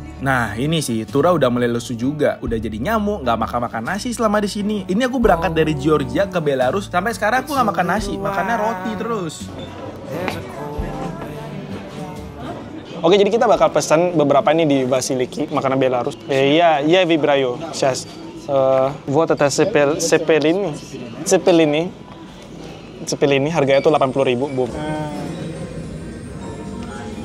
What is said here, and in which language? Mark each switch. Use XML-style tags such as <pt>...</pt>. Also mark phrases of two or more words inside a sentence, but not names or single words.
<id>Nah, ini sih Tura udah mulai lesu juga. Udah jadi nyamuk, nggak makan nasi selama di sini. Ini aku berangkat dari Georgia ke Belarus. Sampai sekarang aku nggak makan nasi, makannya roti terus. Oke, jadi kita bakal pesan beberapa ini di Vasiliki, makanan Belarus. Iya, Vibrayo.</id> <ru>Сейчас. Вот это</ru> <id>Cepelini harganya tuh 80.000, boom.</id>